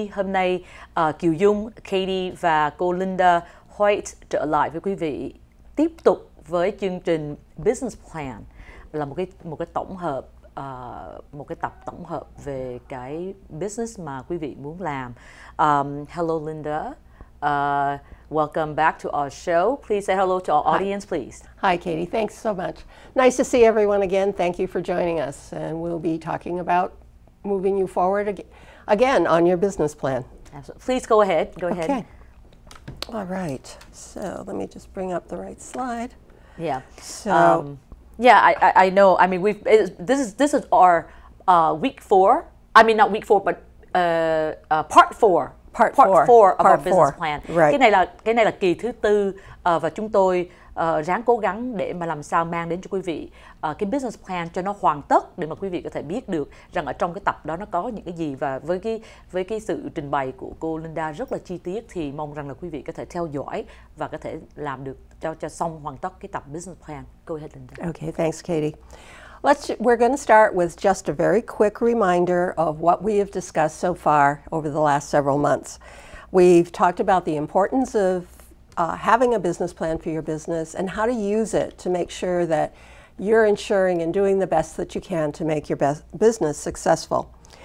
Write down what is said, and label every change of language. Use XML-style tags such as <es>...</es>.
<vi>Hôm nay Kiều Dung, Katie và cô Linda White trở lại với quý vị, tiếp tục với chương trình Business Plan, là một cái tổng hợp, một cái tập tổng hợp về cái business mà quý vị muốn làm.</vi> <en>Hello Linda. Welcome back to our show. Please say hello to our audience, please. Hi, Katie. Thanks so much. Nice to see everyone again. Thank you for joining us. And we'll be talking about moving you forward again on your business plan. Absolutely. Please go ahead. Go ahead. Okay. All right. So let me just bring up the right slide. Yeah. So yeah, I know. I mean, this is our week 4. I mean, not week 4, but part 4. Part 4 of our business plan. Right.</en> <vi>Cái này là kỳ thứ 4 và chúng tôi ráng cố gắng để mà làm sao mang đến cho quý vị cái business plan cho nó hoàn tất, để mà quý vị có thể biết được rằng ở trong cái tập đó nó có những cái gì. Và với cái sự trình bày của cô Linda rất là chi tiết, thì mong rằng là quý vị có thể theo dõi và có thể làm được cho xong hoàn tất cái tập business plan.</vi> <en>Go ahead, Linda. Okay, thanks, Katie. We're going to start with just a very quick reminder of what we have discussed so far over the last several months. We've talked about the importance of having a business plan for your business and how to use it to make sure that you're ensuring and doing the best that you can to make your business successful.</en>